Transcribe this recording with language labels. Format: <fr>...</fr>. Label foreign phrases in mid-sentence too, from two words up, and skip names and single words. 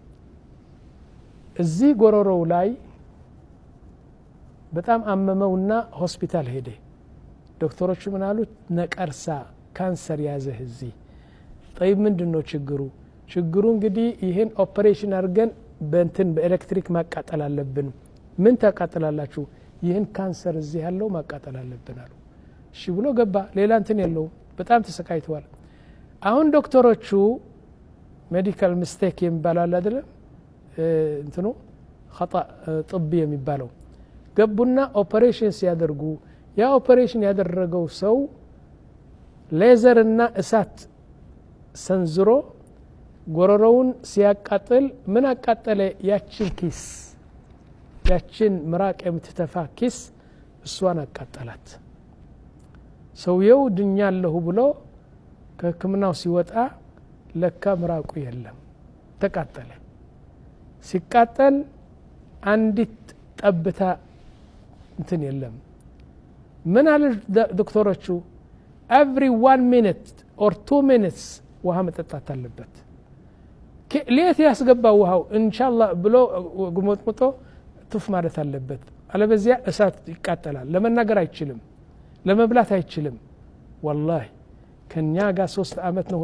<am>እዚህ ጎሮሮው ላይ በጣም አመመውና ሆስፒታል ሄደ ዶክተሮቹ ምን አሉት ነቀርሳ ካንሰር ያዘህ እዚህ طيب ምንድነው ችግሩ እንግዲህ ይሄን ኦፕሬሽን አድርገን በኤሌክትሪክ ማቃጠል አለብን ምን ታቃጥላላችሁ ይሄን ካንሰር እዚህ ያለው ማቃጠል አለብን አሉ እሺ ብሎ ገባ ሌላ እንትን የለው በጣም ተሰቃይቷል አሁን ዶክተሮቹ ሜዲካል ሚስቴክ የሚባለው አይደለ እንትኑ</am> <ar>خطا طبي</ar> <am>የሚባለው ገቡና ኦፕሬሽን ሲያደርጉ ያ ኦፕሬሽን ያደረገው ሰው ሌዘርና እሳት ሰንዝሮ ጎሮሮውን ሲያቃጥል ምን አቃጠለ ያችን ኪስ ያችን ምራቅ የምትተፋ ኪስ እሷን አቃጠላት ሰውየው ድኛለሁ ብሎ ከህክምናው ሲወጣ ለካ ምራቁ የለም ተቃጠለ ሲቃጠል አንዲት ጠብታ እንትን የለም ምን አለ ዶክተሮቹ</am> <en>every 1 minute or 2 minutes</en> <am>ውሃ መጠጣት አለበት ለየት ያስገባው ውሃው ኢንሻአላህ ብሎ ጉሞጥሞጦ ትፍ ማለት አለበት አለበዚያ እሳት ይቃጠላል ለመናገር አይችልም ለመብላት አይችልም والله ከኛ ጋር 3 አመት ነው</am>